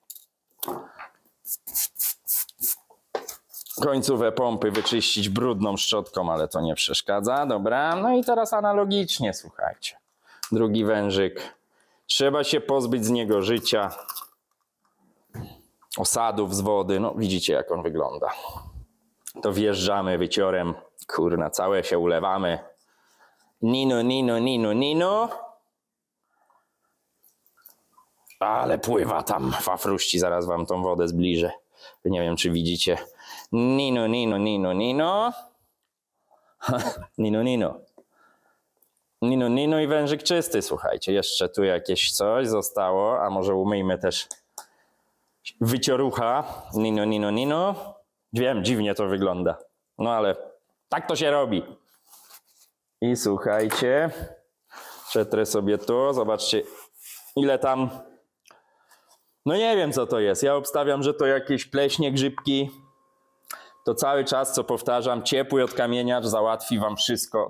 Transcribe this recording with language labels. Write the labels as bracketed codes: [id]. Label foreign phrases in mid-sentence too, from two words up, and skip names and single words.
[pl] Końcówę pompy wyczyścić brudną szczotką, ale to nie przeszkadza. Dobra, no i teraz analogicznie, słuchajcie. Drugi wężyk. Trzeba się pozbyć z niego życia. Osadów z wody. No widzicie, jak on wygląda. To wjeżdżamy wyciorem. Kurna, całe się ulewamy. Nino, nino, nino, nino. Ale pływa tam fafruści. Zaraz wam tą wodę zbliżę. Nie wiem, czy widzicie. Nino, nino, nino, nino. Nino, nino. Nino, nino i wężyk czysty, słuchajcie. Jeszcze tu jakieś coś zostało, a może umyjmy też wyciorucha. Nino, nino, nino. Wiem, dziwnie to wygląda. No ale tak to się robi. I słuchajcie, przetrę sobie tu. Zobaczcie, ile tam... No nie wiem, co to jest. Ja obstawiam, że to jakieś pleśnie, grzybki. To cały czas, co powtarzam, ciepły odkamieniacz załatwi wam wszystko.